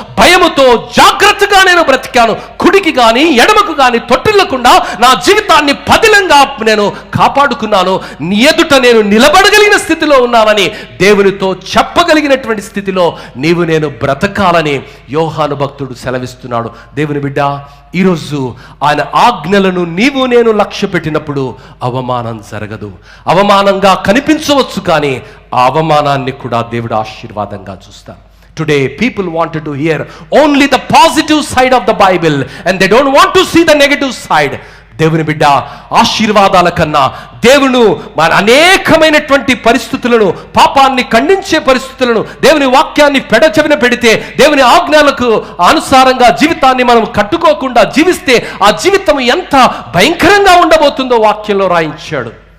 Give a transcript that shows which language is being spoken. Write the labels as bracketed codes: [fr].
[te] భయముతో జాగ్రత్తగా నేను బ్రతికాను, కుడికి కానీ ఎడమకు కానీ తొట్టిల్లకుండా నా జీవితాన్ని పదిలంగా నేను కాపాడుకున్నాను, నీ ఎదుట నేను నిలబడగలిగిన స్థితిలో ఉన్నానని దేవునితో చెప్పగలిగిన స్థితిలో నీవు నేను బ్రతకాలని యోహాను భక్తుడు సెలవిస్తున్నాడు. దేవుని బిడ్డ, ఈరోజు ఆయన ఆజ్ఞలను నీవు నేను లక్ష్య పెట్టినప్పుడు అవమానం జరగదు. అవమానంగా కనిపించవచ్చు, కానీ ఆ అవమానాన్ని కూడా దేవుడు ఆశీర్వాదంగా చూస్తాడు. [en] Today people wanted to hear only the positive side of the Bible and they don't want to see the negative side. [te] దేవుని బిడ్డ, ఆశీర్వాదాల కన్నా దేవుడు మన అనేకమైనటువంటి పరిస్థితులను, పాపాన్ని ఖండించే పరిస్థితులను, దేవుని వాక్యాన్ని పెడచెవిన పెడితే, దేవుని ఆజ్ఞలకు అనుసారంగా జీవితాన్ని మనం కట్టుకోకుండా జీవిస్తే ఆ జీవితం ఎంత భయంకరంగా ఉండబోతుందో వాక్యంలో రాయించాడు.